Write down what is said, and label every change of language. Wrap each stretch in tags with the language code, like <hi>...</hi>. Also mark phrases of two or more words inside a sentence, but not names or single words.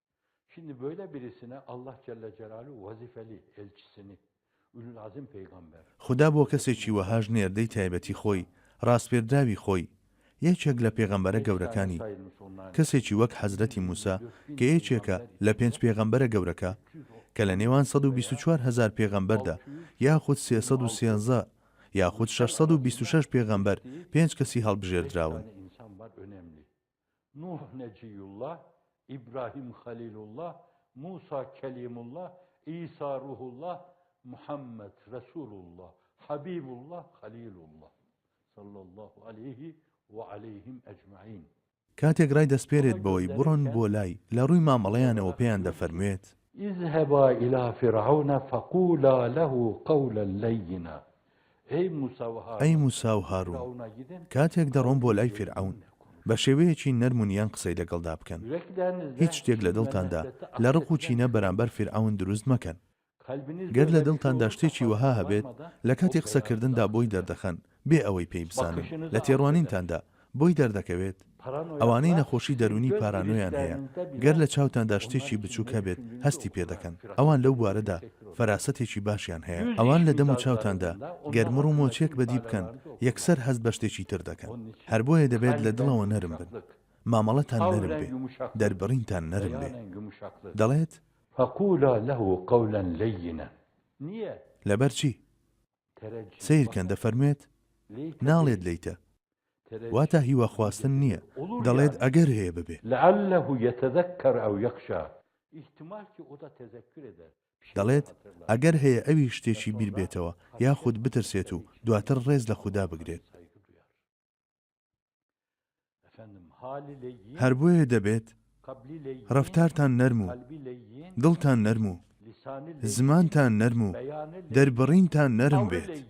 <ckb>خوددا بۆ کەسێکی وەهاژ نێردەی تایبەتی خۆی ڕاستپێردراوی خۆی یەکێک لە پێغەمبەرە گەورەکانی کەسێکی وەک حەزرەتی موسا کە یەکێکە لە 5 پێغەمبەرە گەورەکە کە لە نێوان 124,000 پێغەمبەردا یاخود 313 یاخود 626 پێغەمبەر 5 کەسی هەڵبژێردراون.</ckb> <tr>İbrahim Halilullah, Musa Kelimullah, İsa Ruhullah, Muhammed Resulullah, Habibullah, Halilullah. Sallallahu aleyhi ve aleyhim ecmaîn.</tr> <ckb>کاتێک ڕای دەسپێرێت بۆی بڕۆن بۆ لای لە ڕووی مامەڵەیانەوە پێیان دەفەرموێت</ckb> <ar>اذهبا إلى فرعون فقولا له قولا لينا.</ar> <ckb>ئەی موسا و هاڕون، کاتێک دەڕۆن بۆ لای فرعون بە شێوەیەکی نەرمونیان قسەی لەگەڵدا بکەن. هیچ شتێک لە دڵتاندا لە ڕق و چینە بەرامبەر فرعون دروست مەکەن. گەر لە دڵتاندا شتێکی وەها هەبێت لە کاتی قسەکردندا بۆی دەردەخەن بێ ئەوەی پێی بزانن. لە تێڕوانینتاندا بۆی دەردەکەوێت ئەوانەی نەخۆشی دەرونی پارانۆیان هەیە، گەر لە چاوتاندا شتێکی بچووک هەبێت هەستی پێ دەکەن. ئەوان لەو بوارەدا فەراسەتێکی باشیان هەیە. ئەوان لە دەم و چاوتاندا گەرمڕ و مۆچێک بەدی بکەن یەکسەر هەست بە شتێکی تر دەکەن. هەر بۆیە دەبێت لە دڵەوە نەرم بن، مامەڵەتان نەرم بێ، دەربڕینتان نەرم بێ. دەڵێت</ckb> <ar>فقولا له قولا لينا.</ar> <ckb>لەبەر چی؟ سیرکەن دەفەرموێت ناڵێت لیتە، واتە هیوا خواستن نییە، دەڵێت ئەگەر هەیە ببێ.</ckb> <ar>لعله يتذكر أو يخشى.</ar> <ckb>دەڵێت ئەگەر هەیە ئەوی شتێکی بیر بێتەوە یاخود بترسێت و دواتر ڕێز لە خوددا بگرێت. هەر بۆیە دەبێت ڕەفتارتان نەرم و دڵتان نەرم و زمانتان نەرم و دەربڕینتان نەرم بێت.</ckb>